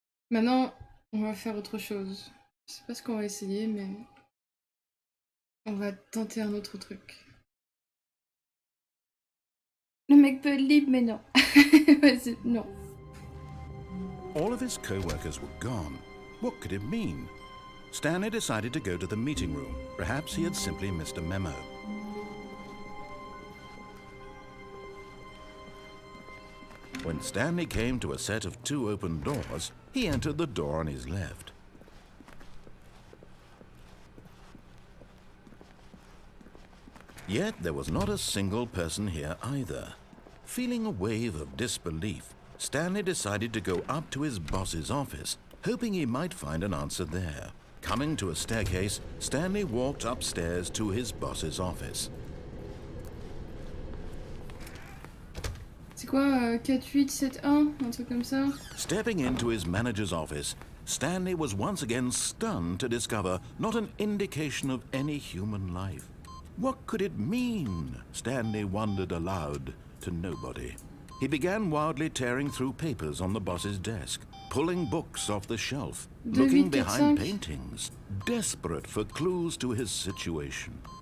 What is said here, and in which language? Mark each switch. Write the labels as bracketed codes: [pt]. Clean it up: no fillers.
[fr] Maintenant, on va faire autre chose. Je sais pas ce qu'on va essayer, mais on va tenter un autre truc. Le mec peut être libre, mais non. Vas-y, non. [en] All of his co-workers were gone. What could it mean? Stanley decided to go to the meeting room. Perhaps he had simply missed a memo. When Stanley came to a set of 2 open doors, he entered the door on his left. Yet there was not a single person here either. Feeling a wave of disbelief, Stanley decided to go up to his boss's office, hoping he might find an answer there. Coming to a staircase, Stanley walked upstairs to his boss's office. [fr] C'est quoi 4871 un truc comme ça? [en] Stepping into his manager's office, Stanley was once again stunned to discover not an indication of any human life. What could it mean? Stanley wondered aloud to nobody. He began wildly tearing through papers on the boss's desk, pulling books off the shelf, looking behind paintings, desperate for clues to his situation.